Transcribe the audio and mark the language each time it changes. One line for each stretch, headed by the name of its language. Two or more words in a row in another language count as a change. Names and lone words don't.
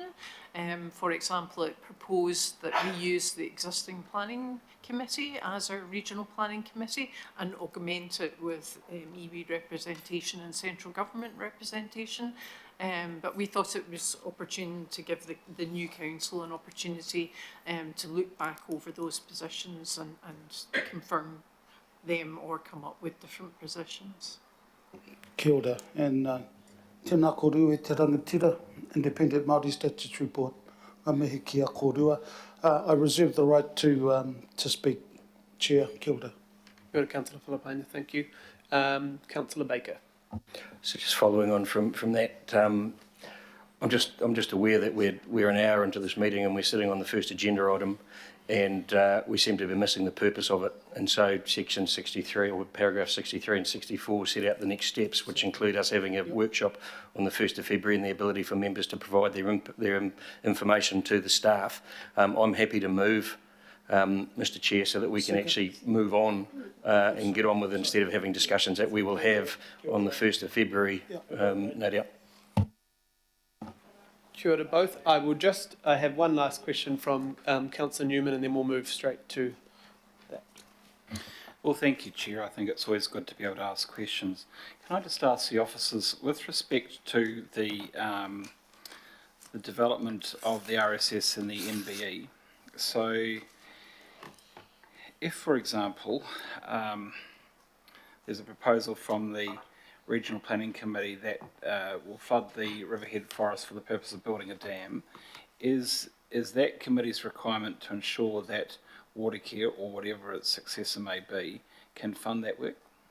English: For example, it proposed that we use the existing planning committee as our regional planning committee and augment it with iwi representation and central government representation. But we thought it was opportune to give the new council an opportunity to look back over those positions and confirm them or come up with different positions.
Māori: Kia ora, and tēnā korua e te rangatira, Independent Māori Statutory Board. Ngā mihi kia korua.
English: I reserve the right to speak, Chair.
Māori: Kia ora.
English: Go to Councillor Philippine, thank you. Councillor Baker. So just following on from that, I'm just aware that we're an hour into this meeting and we're sitting on the first agenda item, and we seem to be missing the purpose of it. And so section 63 or paragraph 63 and 64 set out the next steps, which include us having a workshop on the 1st of February and the ability for members to provide their information to the staff. I'm happy to move, Mr Chair, so that we can actually move on and get on with it instead of having discussions that we will have on the 1st of February, no doubt.
Māori: Kia ora both.
English: I have one last question from Councillor Newman, and then we'll move straight to that. Well, thank you, Chair. I think it's always good to be able to ask questions. Can I just ask the officers, with respect to the development of the RSS and the NBE, so if, for example, there's a proposal from the Regional Planning Committee that will flood the riverhead forest for the purpose of building a dam, is that committee's requirement to ensure that Whakarite, or whatever its successor may be, can fund that work?